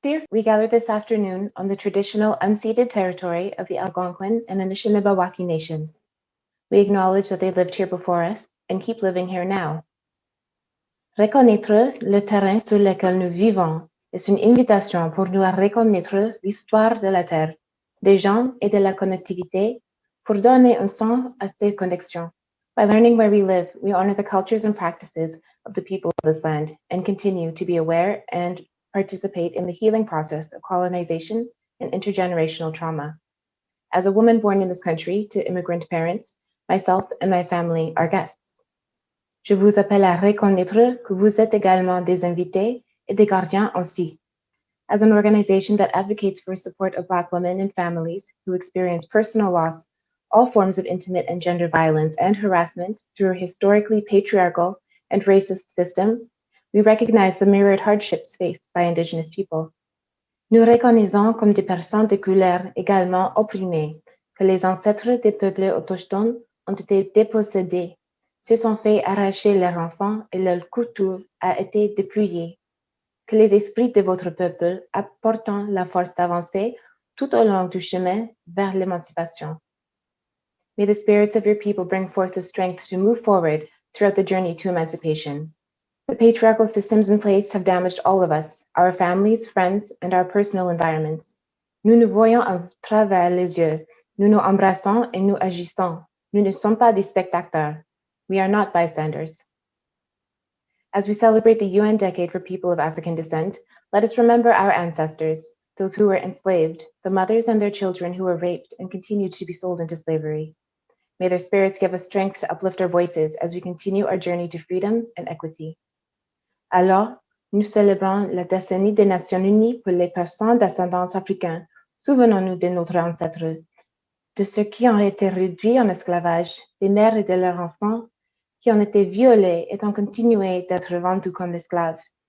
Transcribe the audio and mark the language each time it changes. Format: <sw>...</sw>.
<en>We gather this afternoon on the traditional unceded territory of the Algonquin and Anishinaabe nations. We acknowledge that they lived here before us and keep living here now.</en> <fr>Reconnaître le terrain sur lequel nous vivons est une invitation pour nous à reconnaître l'histoire de la terre, des gens et de la connectivité, pour donner un sens à ces connexions.</fr> <en>By learning where we live, we honor the cultures and practices of the people of this land and continue to be aware and participate in the healing process of colonization and intergenerational trauma. As a woman born in this country to immigrant parents, myself and my family are guests.</en> <fr>Je vous appelle à reconnaître que vous êtes également des invités et des gardiens aussi.</fr> <en>As an organization that advocates for support of Black women and families who experience personal loss, all forms of intimate and gender violence and harassment through a historically patriarchal and racist system, we recognize the myriad hardships faced by Indigenous people.</en> <fr>Nous reconnaissons comme des personnes de couleur également opprimées que les ancêtres des peuples autochtones ont été dépossédés, se sont fait arracher leurs enfants et leur culture a été dépouillée, que les esprits de votre peuple apportent la force d'avancer tout au long du chemin vers l'émancipation.</fr> <en>May the spirits of your people bring forth the strength to move forward throughout the journey to emancipation. The patriarchal systems in place have damaged all of us, our families, friends, and our personal environments.</en> <fr>Nous nous voyons à travers les yeux, nous nous embrassons et nous agissons. Nous ne sommes pas des spectateurs.</fr> <en>We are not bystanders. As we celebrate the UN Decade for People of African Descent, let us remember our ancestors, those who were enslaved, the mothers and their children who were raped and continue to be sold into slavery. May their spirits give us strength to uplift our voices as we continue our journey to freedom and equity.</en> <fr>Alors, nous célébrons la décennie des Nations Unies pour les personnes d'ascendance africaine. Souvenons-nous de nos ancêtres, de ceux qui ont été réduits en esclavage, des mères et de leurs enfants qui ont été violés et ont continué d'être vendus comme esclaves.</fr>